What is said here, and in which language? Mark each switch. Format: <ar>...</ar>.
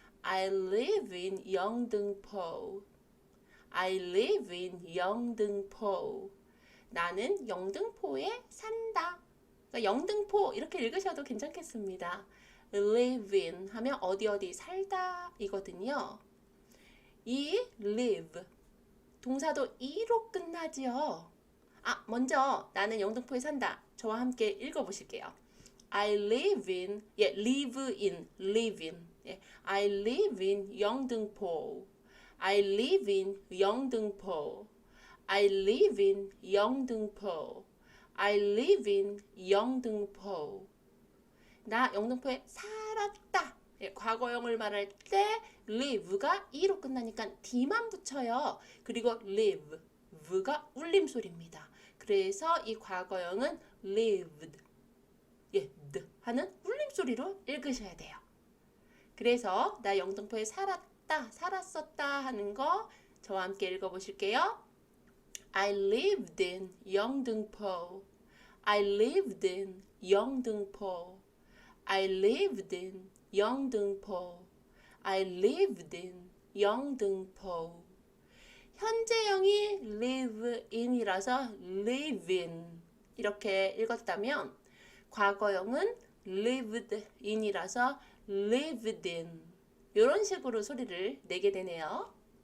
<en>I live in 영등포. I live in 영등포.</en> <ko>나는 영등포에 산다. 그러니까 영등포 이렇게 읽으셔도 괜찮겠습니다. live in 하면 어디 살다 이거든요. 이 live 동사도 e로 끝나지요. 먼저 나는 영등포에 산다. 저와 함께 읽어보실게요.</ko> <en>I live in, live in. I live in 영등포. I live in 영등포. I live in 영등포. I live in 영등포.</en> <ko>나 영등포에 살았다. 과거형을 말할 때 live가 e로 끝나니까 d만 붙여요. 그리고 live가 울림소리입니다. 그래서 이 과거형은 lived, 드 하는 울림소리로 읽으셔야 돼요. 그래서 나 영등포에 살았었다 하는 거 저와 함께 읽어보실게요.</ko> <en>I lived in 영등포. I lived in 영등포. I lived in 영등포. I lived in 영등포.</en> <ko>현재형이 live in이라서 live in 이렇게 읽었다면 과거형은 lived in이라서 lived in 이런 식으로 소리를 내게 되네요.</ko>